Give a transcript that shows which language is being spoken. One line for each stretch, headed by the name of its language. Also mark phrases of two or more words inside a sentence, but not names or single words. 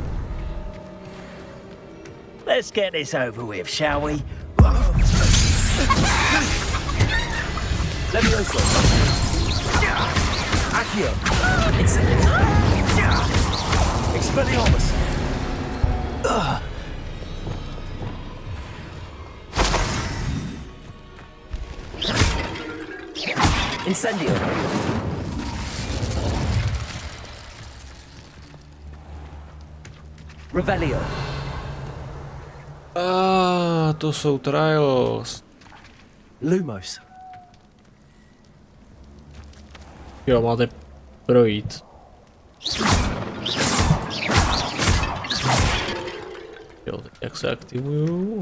English: Let's get this over with, shall we?
Czech: Levioso. Accio. Incendio. Expelliarmus. Incendio. Revelio. To jsou trials. Lumos. Jo, máte projít. Jo, tak jak se aktivuju?